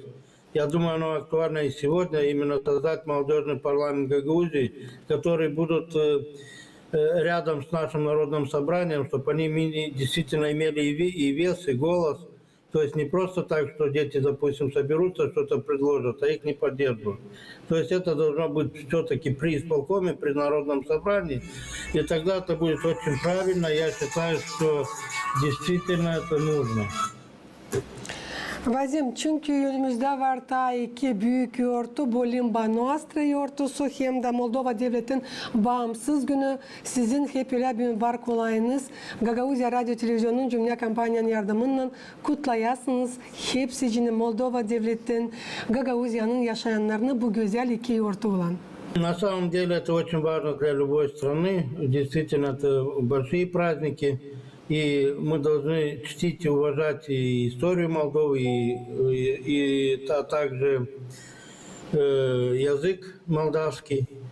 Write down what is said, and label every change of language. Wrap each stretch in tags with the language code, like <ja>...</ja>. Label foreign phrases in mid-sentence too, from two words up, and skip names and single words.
<ru>Я думаю, оно актуально и сегодня, именно создать молодежный парламент Гагаузии, которые будут рядом с нашим народным собранием, чтобы они действительно имели и вес, и голос, То есть не просто так, что дети, допустим, соберутся, что-то предложат, а их не поддерживают. То есть это должно быть все-таки при исполкоме, при народном собрании, и тогда это будет очень правильно. Я считаю, что действительно это нужно.</ru> <gag>Vazim, çünkü önümüzde var ta iki büyük yortu, bu Limba Nostra yortusu hem de Moldova Devleti'nin bağımsız günü. Sizin hep öyle bir var kolayınız. Gagauzya Radyo Televizyonu'nun cümle kampanyanın yardımıyla kutlayasınız. Hepsini Moldova Devleti'nin, Gagauzya'nın yaşayanlarını bu güzel iki yortu olan.</gag> <ru>На самом деле это очень важно для любой страны. Действительно, это большие праздники. И мы должны чтить и уважать и историю Молдовы, также язык молдавский.</ru>